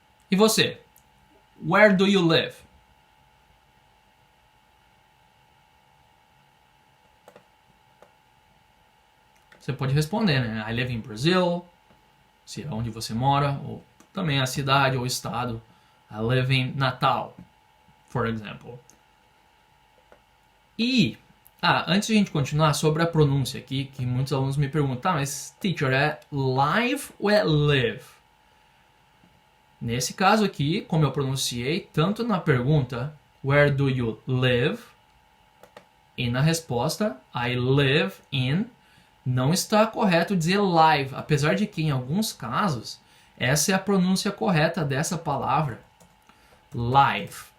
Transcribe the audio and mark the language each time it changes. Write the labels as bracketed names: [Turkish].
[Portuguese] E você? [English] Where do you live? [Portuguese] Você pode responder, né? [English] I live in Brazil, [Portuguese] se é onde você mora, ou também a cidade ou estado. [English] I live in Natal, for example. [Portuguese] E, antes de a gente continuar, sobre a pronúncia aqui, que muitos alunos me perguntam, mas teacher, é live ou é live? Nesse caso aqui, como eu pronunciei, tanto na pergunta [English] where do you live [Portuguese] e na resposta [English] I live in, [Portuguese] não está correto dizer live, apesar de que em alguns casos essa é a pronúncia correta dessa palavra, live.